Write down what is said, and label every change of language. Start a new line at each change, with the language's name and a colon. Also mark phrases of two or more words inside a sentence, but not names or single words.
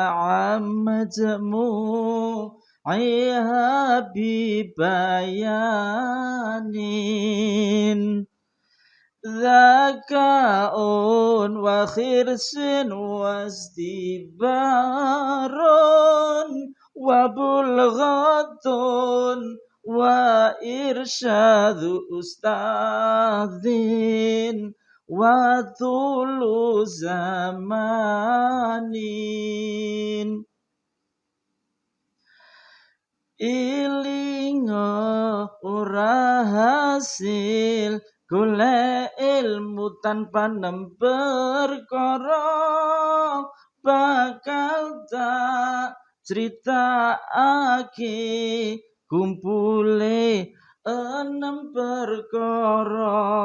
Arabic: مجموعها ببيان ذكاء وحرص واصطبار وبلغة وإرشاد أستاذ وطول
Javanese: zamanin ilingo ora hasil golek ilmu tanpa perkara bakal tak critakake kumpule enam perkara